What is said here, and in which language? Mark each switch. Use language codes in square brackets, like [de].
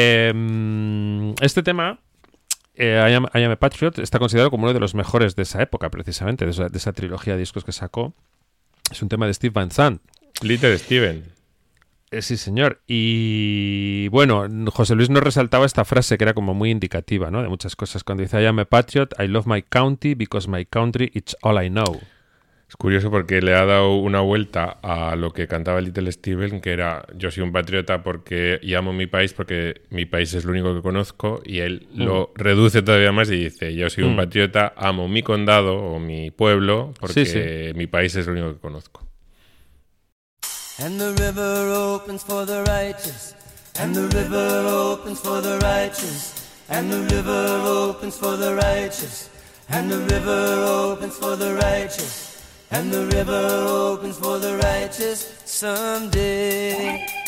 [es] Este tema, I Am a Patriot, está considerado como uno de los mejores de esa época, precisamente, de esa trilogía de discos que sacó. Es un tema de Steve Van Zandt. Little Steven. Sí, señor. Y bueno, José Luis nos resaltaba esta frase que era como muy indicativa, ¿no? De muchas cosas. Cuando dice, [en] I am a patriot, I love my county, because my country, it's all I know. [es] Es curioso porque le ha dado una vuelta a lo que cantaba Little Steven, que era, yo soy un patriota porque y amo mi país, porque mi país es lo único que conozco. Y él lo reduce todavía más y dice, yo soy un patriota, amo mi condado o mi pueblo, porque mi país es lo único que conozco. [en] And the river opens for the righteous, and the river opens for the righteous, and the river opens for the righteous, and the river opens for the righteous, and the river opens for the righteous someday.